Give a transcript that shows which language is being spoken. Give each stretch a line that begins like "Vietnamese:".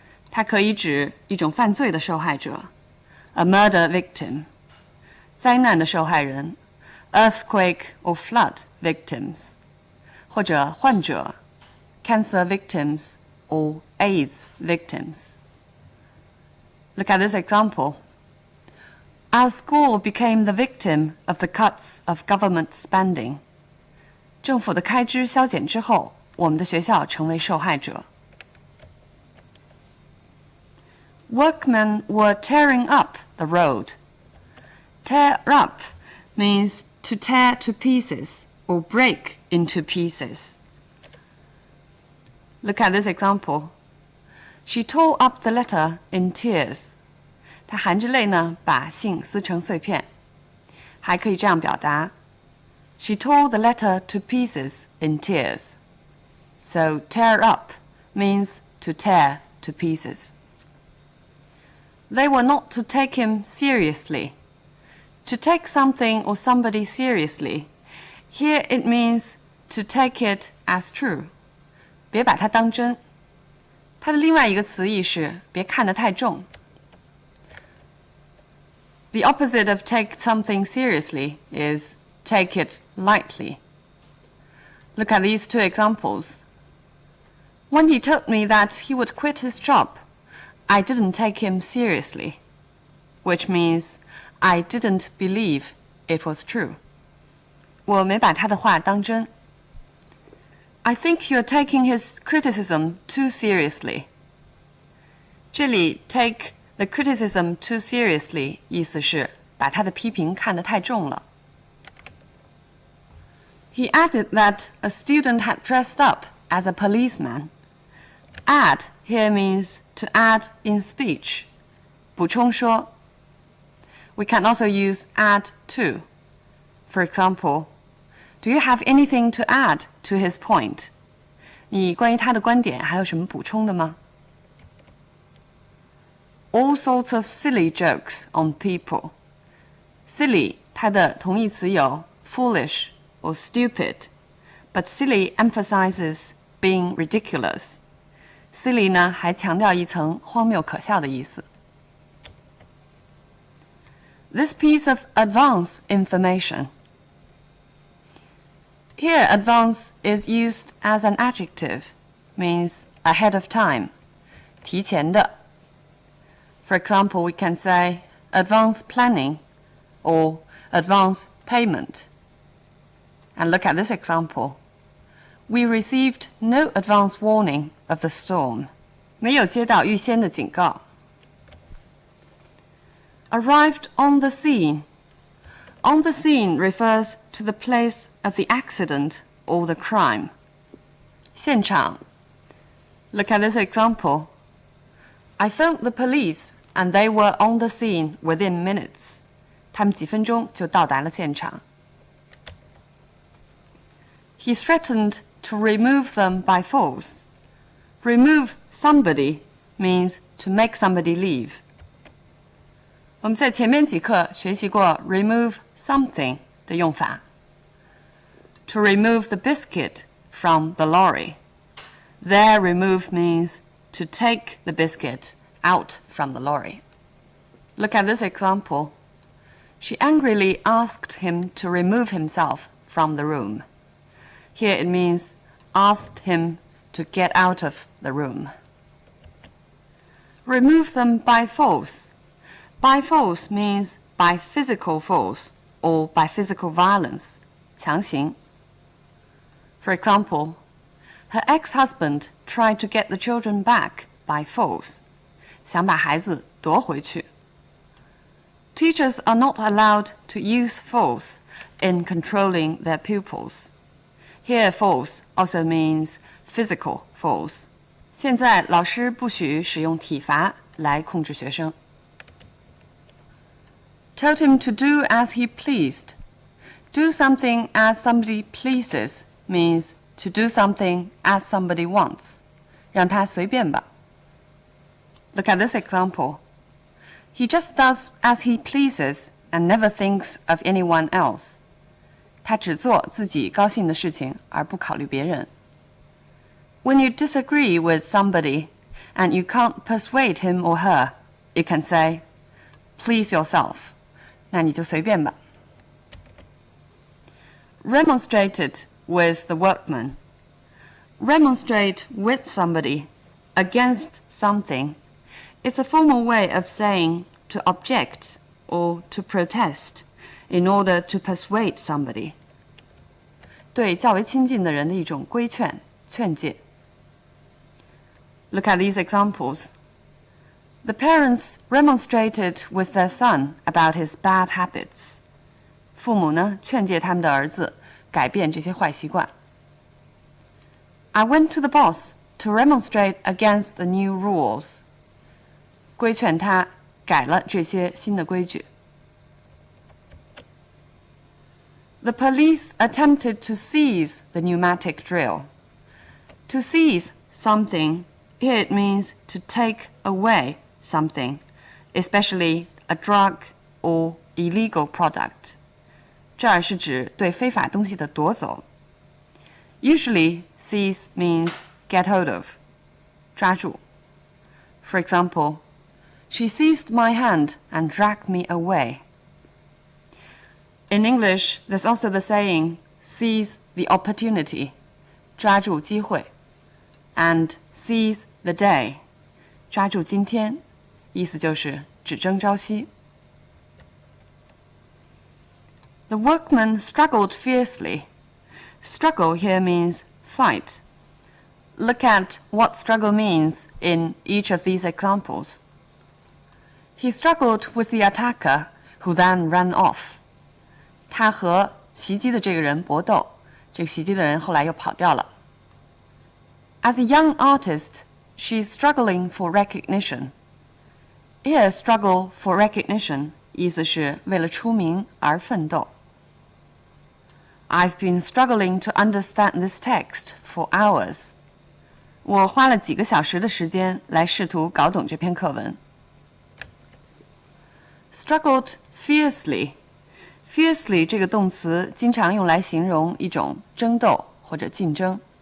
Chinese: 它可以指一种犯罪的受害者
English: a murder victim,
Chinese: 灾难的受害人
English: earthquake or flood victims,
Chinese: 或者患者
English: cancer victims or AIDS victims. Look at this example. Our school became the victim of the cuts of government spending.
Chinese: 政府的开支削减之后，我们的学校成为受害者。
English: Workmen were tearing up the road. Tear up means to tear to pieces or break into pieces. Look at this example. She tore up the letter in tears.
Chinese: 她含着泪呢，把信撕成碎片。还可以这样表达
English: She tore the letter to pieces in tears. So tear up means to tear to pieces. They were not to take him seriously. To take something or somebody seriously, here it means to take it as true.
Chinese: 别把它当真。它的另外一个词义是别看得太重。
English: The opposite of take something seriously is take it lightly. Look at these two examples. When he told me that he would quit his job, I didn't take him seriously, which means I didn't believe it was true.
Chinese: 我没把他的话当真。
English: I think you're taking his criticism too seriously.
Chinese: 这里
English: take the criticism too seriously
Chinese: 意思是把他的批评看得太重了。
English: He added that a student had dressed up as a policeman. Add here means to add in speech,
Chinese: 补充说.
English: We can also use add to. For example, do you have anything to add to his point?
Chinese: 你关于他的观点还有什么补充的吗？
English: All sorts of silly jokes on people. Silly
Chinese: 它的同义词有
English: foolish or stupid, but silly emphasizes being ridiculous.
Chinese: Silly 呢还强调一层荒谬可笑的意思。
English: This piece of advance information. Here, advance is used as an adjective, means ahead of time,
Chinese: 提前的.
English: For example, we can say advance planning or advance payment. And look at this example. We received no advance warning of the storm.
Chinese: 没有接到预先的警告。
English: Arrived on the scene. On the scene refers to the place of the accident or the crime.
Chinese: 现场.
English: Look at this example. I phoned the police and they were on the scene within minutes.
Chinese: 他们几分钟就到达了现场。
English: He threatened to remove them by force. Remove somebody means to make somebody leave.
Chinese: 我们在前面几课学习过
English: remove something
Chinese: 的用法。
English: To remove the biscuit from the lorry. There, remove means to take the biscuit out from the lorry. Look at this example. She angrily asked him to remove himself from the room. Here it means asked him to get out of the room. Remove them by force. By force means by physical force or by physical violence,
Chinese: 强行.
English: For example, her ex-husband tried to get the children back by force.
Chinese: 想把孩子夺回去.
English: Teachers are not allowed to use force in controlling their pupils. Here, force also means physical force.
Chinese: 现在老师不许使用体罚来控制学生。
English: Told him to do as he pleased. Do something as somebody pleases means to do something as somebody wants.
Chinese: 让他随便吧。
English: Look at this example. He just does as he pleases and never thinks of anyone else.
Chinese: 他只做自己高兴的事情，而不考虑别人。
English: When you disagree with somebody and you can't persuade him or her, you can say, please yourself.
Chinese: 那你就随便吧。
English: Remonstrated with the workman. Remonstrate with somebody against something is a formal way of saying to object or to protest in order to persuade somebody.
Chinese: 对较为亲近的人的一种规劝、劝诫。
English: Look at these examples. The parents remonstrated with their son about his bad habits.
Chinese: 父母呢，劝诫他们的儿子改变这些坏习惯。
English: I went to the boss to remonstrate against the new rules.
Chinese: 规劝他改了这些新的规矩。
English: The police attempted to seize the pneumatic drill. To seize something, here it means to take away something, especially a drug or illegal product.
Chinese: 这儿是指对非法东西的夺走。
English: Usually, seize means get hold of,
Chinese: 抓住。
English: For example, she seized my hand and dragged me away. In English, there's also the saying, seize the opportunity,
Chinese: 抓住机会,
English: and seize the day,
Chinese: 抓住今天，意思就是只争朝夕。
English: The workman struggled fiercely. Struggle here means fight. Look at what struggle means in each of these examples. He struggled with the attacker, who then ran off.
Chinese: 他和袭击的这个人搏斗，这个袭击的人后来又跑掉了。
English: As a young artist, she's struggling for recognition. Here, struggle for recognition
Chinese: 意思是为了出名而奋斗。
English: I've been struggling to understand this text for hours.
Chinese: 我花了几个小时的时间来试图搞懂这篇课文。
English: Struggled fiercely.
Chinese: Fiercely 这个动词经常用来形容一种争斗或者竞争。